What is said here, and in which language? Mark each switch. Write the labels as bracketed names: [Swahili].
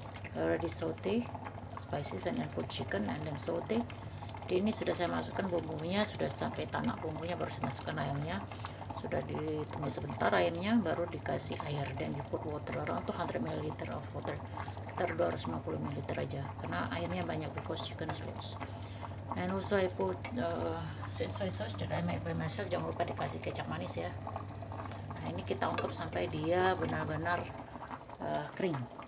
[English] I already saute spices and then put chicken and then saute. [Indonesian] Jadi ini sudah saya masukkan bumbunya, sudah sampai tanak bumbunya, baru saya masukkan ayamnya. Sudah ditumis sebentar ayamnya, baru dikasih air dan di [English] put water around 200 ml of water, [Indonesian] sekitar 250 ml aja karena airnya banyak [English] because chicken is loose. And also I put sweet soy sauce that I make by myself. [Indonesian] Jangan lupa dikasih kecap manis ya. Nah ini kita ungkep sampai dia benar-benar kering.